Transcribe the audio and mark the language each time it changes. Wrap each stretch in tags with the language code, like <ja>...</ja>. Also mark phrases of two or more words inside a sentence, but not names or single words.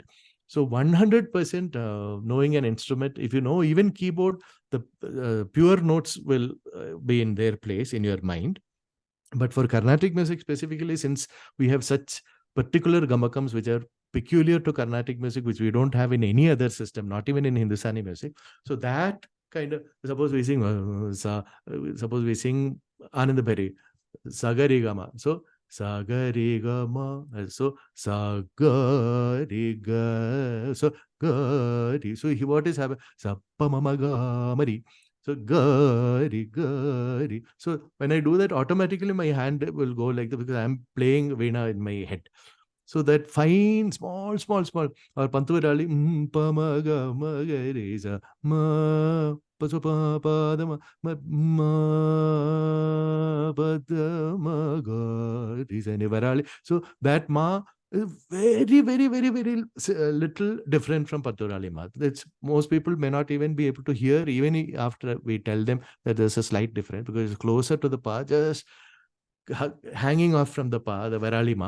<en>So 100% knowing an instrument, if you know even keyboard, the pure notes will be in their place in your mind. But for Carnatic music specifically, since we have such particular gamakams which are peculiar to Carnatic music, which we don't have in any other system, not even in Hindustani music. So that kind of, suppose we sing Anand Bhari, Sagari Gama. So Sagari Gama. So Sagari Ga. So Gari. So what is happening? Sappamamagamari. So gari, gari. So when I do that, automatically my hand will go like that because I'm playing Veena in my head. So that fine, small, or Pantuvarali, pamaga, magareza, ma, paso pa da ma, ma, ga, Varali. So that ma is very, very, very, very little different from Paturali ma. That's, most people may not even be able to hear, even after we tell them that there's a slight difference, because it's closer to the pa, just hanging off from the pa, the Varali ma.</en>